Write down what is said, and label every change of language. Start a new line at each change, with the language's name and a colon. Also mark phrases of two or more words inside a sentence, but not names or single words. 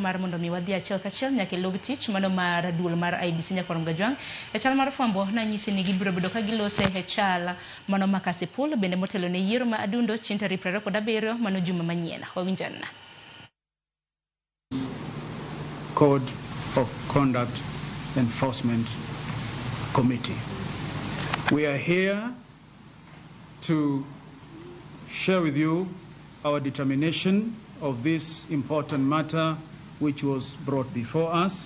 Luo (Kenya and Tanzania): mar mondo mi wadhi achiel kachiel nyaka log tich mano mar duol mar IBC nyakorom gajwang e chal mar fwambo na nyisi ni gibiro bedo ka gilose e chal mano ma Kasipul bende motelo ne yiero ma adundo chieng' tarik 27 mano juma manyien. Wawinjana.
English: Code of Conduct Enforcement Committee. We are here to share with you our determination of this important matter which was brought before us.